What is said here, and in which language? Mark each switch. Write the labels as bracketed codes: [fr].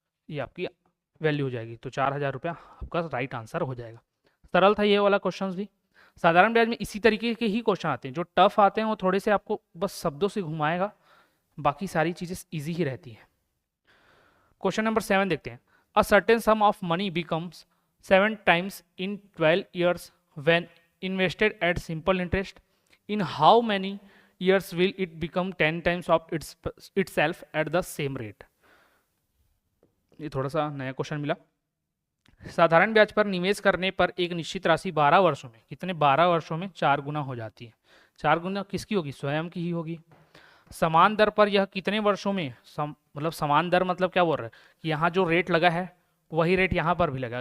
[hi] ये आपकी वैल्यू हो जाएगी, तो 4000 रुपया आपका राइट आंसर हो जाएगा। सरल था ये वाला क्वेश्चन भी। साधारण ब्याज में इसी तरीके के ही क्वेश्चन आते हैं, जो टफ आते हैं वो थोड़े से आपको बस शब्दों से घुमाएगा, बाकी सारी चीजें इजी ही रहती हैं। क्वेश्चन नंबर 7 देखते हैं। [en] A certain sum of money becomes 7 times in 12 years when invested at simple interest. In how many years will it become 10 times of itself at the same rate? [hi] ये थोड़ा सा नया question मिला। साधारण ब्याज पर निवेश करने पर एक निश्चित राशि 12 वर्षों में, कितने 12 वर्षों में 4 गुना हो जाती है। 4 गुना किसकी होगी, स्वयं की ही होगी। समान दर पर यह कितने वर्षों में मतलब समान दर मतलब क्या बोल रहा है कि यहाँ जो रेट लगा है वही रेट यहाँ पर भी लगा।